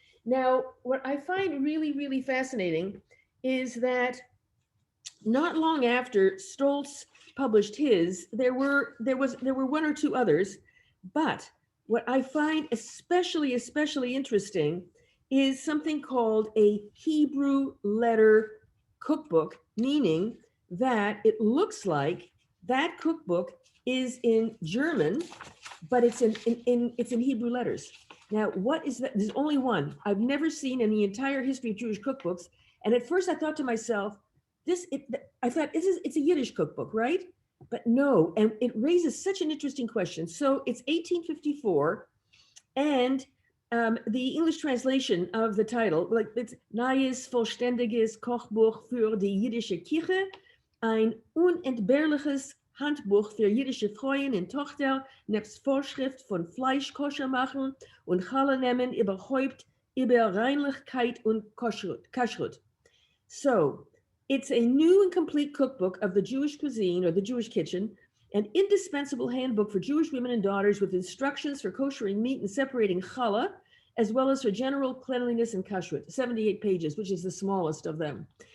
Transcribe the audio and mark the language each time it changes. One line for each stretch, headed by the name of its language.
English: Now, what I find really, really fascinating is that not long after Stoltz published his, there were one or two others, but what I find especially interesting is something called a Hebrew letter cookbook, meaning that it looks like that cookbook is in German, but it's in Hebrew letters. Now, what is that? There's only one. I've never seen in the entire history of Jewish cookbooks. And at first I thought to myself, it's a Yiddish cookbook, right? But no, and it raises such an interesting question. So it's 1854, and the English translation of the title, like it's
German: Neues vollständiges Kochbuch für die jiddische Küche, ein unentbehrliches Handbuch für jiddische Frauen und Tochter, nebst Vorschrift von Fleisch koscher machen und Challe nehmen überhaupt über Reinlichkeit und Kashrut.
English: So it's a new and complete cookbook of the Jewish cuisine, or the Jewish kitchen, an indispensable handbook for Jewish women and daughters with instructions for koshering meat and separating challah, as well as for general cleanliness and kashrut, 78 pages, which is the smallest of them.